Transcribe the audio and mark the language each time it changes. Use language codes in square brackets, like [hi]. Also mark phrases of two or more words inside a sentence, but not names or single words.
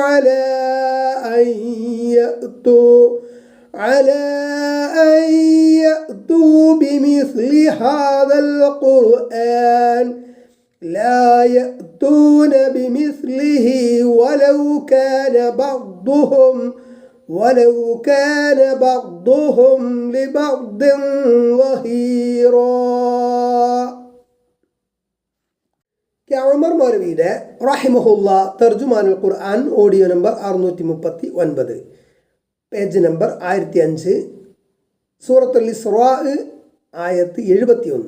[ar] على أن يأتوا بمثل هذا القرآن لا يأتون بمثله ولو كان بعضهم لبعض ظهيرا. [ml] ഉമർ മൗലവിയുടെ റഹിമഹുല്ല തർജുമാനുൽ ഖുർആൻ ഓഡിയോ നമ്പർ 639, പേജ് നമ്പർ 1005, സൂറത്തുൽ ഇസ്റാ ആയത്ത് 71.